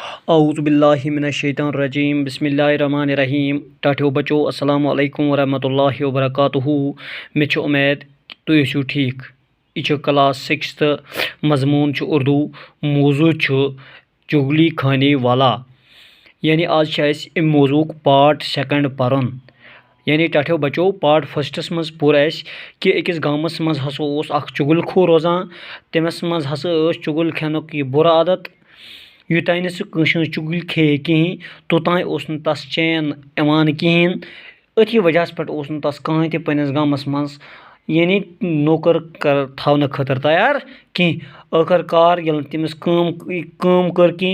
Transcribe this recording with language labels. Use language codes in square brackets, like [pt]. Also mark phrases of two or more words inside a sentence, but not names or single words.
[ar] اعوذ باللہ من الشیطان الرجیم بسم اللہ الرحمن الرحیم [ks] ٹاٹھیو بچو [ar] السلام علیکم ورحمۃ اللہ وبرکاتہ [ks] مے چھ امید تُہۍ ٲسِو ٹھیک یہ کلاس 6 مضمون اردو موضوع چغلی خانے والا یعنی آج ام موضوع پارٹ 2 پرن یعنی ٹاٹھیو بچو پارٹ 1 مز پور اس کہ أکس گامس مز ہسا اوس اکھ چغل خور روزان تمس مز ہسا ٲس چغل کھینُک یہ بُرٕ عادت یوتانۍ نہٕ سُہ کٲنٛسہِ ہٕنٛز چُگٕلۍ کھیٚیہِ کِہیٖنۍ توٚتانۍ اوس نہٕ تس چین یِوان کِہیٖنۍ أتھی وجہس پٮ۪ٹھ اوس نہٕ تس کٕہٕنۍ تہِ پنٛنِس گامس منٛز یعنی نوکر تھاونہٕ خٲطرٕ تیار کینٛہہ ٲخر کار ییٚلہِ نہٕ تٔمِس کٲم کٔر کینٛہہ